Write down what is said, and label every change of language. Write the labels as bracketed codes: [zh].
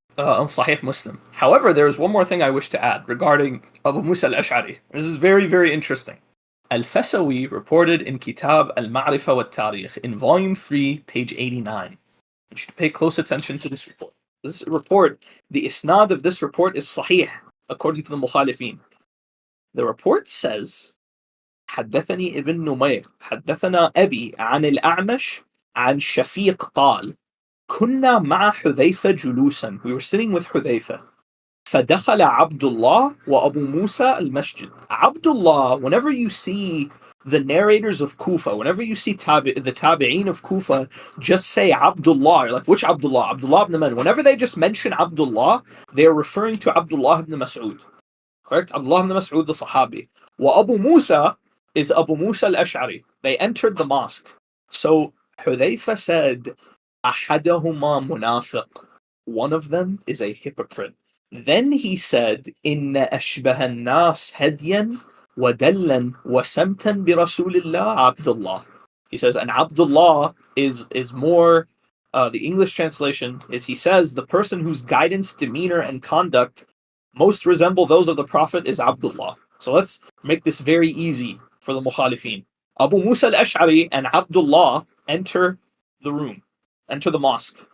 [en] on Sahih Muslim. However, there is one more thing I wish to add regarding Abu Musa al-Ash'ari. This is very, very interesting. Al-Fasawi reported in Kitab al-Ma'rifa wa Tarikh in volume 3, page 89. You should pay close attention to this report. This report, the isnad of this report is sahih, according to the Mukhalifin. The report says, [ar] حدثني ابن نمير حدثنا أبي عن الأعمش عن شفيق قال كنا مع حذيفة جلوسا. [en] We were sitting with Hudhayfah. [ar] فدخل عبد الله وأبو موسى المسجد. [en] Abdullah, whenever you see the narrators of Kufa, whenever you see the tabi'een of Kufa, just say Abdullah. You're like, which Abdullah? Abdullah ibn Man. Whenever they just mention Abdullah, they are referring to Abdullah ibn Mas'ud. Correct? Abdullah ibn Mas'ud, the Sahabi. Wa Abu Musa is Abu Musa al-Ash'ari. They entered the mosque. So Hudhayfah said, [ar] أحدهما منافق. [en] One of them is a hypocrite. Then he said, [ar] إن أشبه الناس هديا ودلا وسمتا برسول الله عبد الله. [en] He says, and Abdullah is more, the English translation is, he says, the person whose guidance, demeanor, and conduct most resemble those of the Prophet is Abdullah. So let's make this very easy for the Mukhalifin. Abu Musa al-Ash'ari and Abdullah enter the room, enter the mosque.